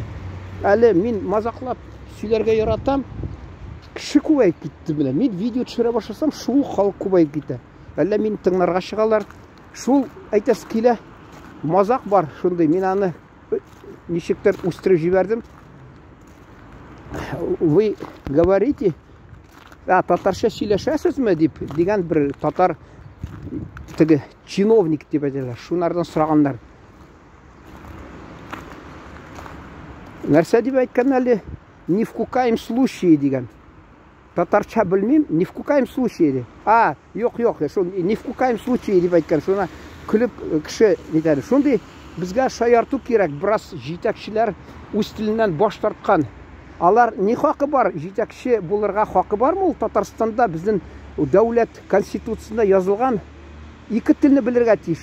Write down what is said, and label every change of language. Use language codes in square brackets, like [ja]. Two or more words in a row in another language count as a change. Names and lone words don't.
[tt] Әле мин мазаклап сөйләргә яратам. Кеше күбәйеп китте белән. Мин видео төшерә башласам, шул халык күбәйеп китә. Әллә мин тыңларга чыгалар. Шул әйтәс килә. Мазак бар шундый. Мин аны ничектер үстереп җибәрдем. [ru] Вы говорите, [tt] татарча сөйләшәсезме дип дигән бер татар теге чиновник дип әйтәләр. Шунардан сораганнар. Нәрсә дип әйткән әле? [ru] Ни в каком случае [tt] дигән. Татарча белмим, [ru] ни в каком случае. [tt] Юк, шул [ru] ни в каком случае [tt] дип әйткән. Шуна күлеп кеше дигән. Шундый Безгә шаярту кирәк. Бераз җитәкчеләр үз теленнән баш тарткан. Алар ни хакы бар? Җитәкче булырга хакы бармы? Ул Татарстанда безнең дәүләт конституциясендә язылган ике телне белергә тиеш.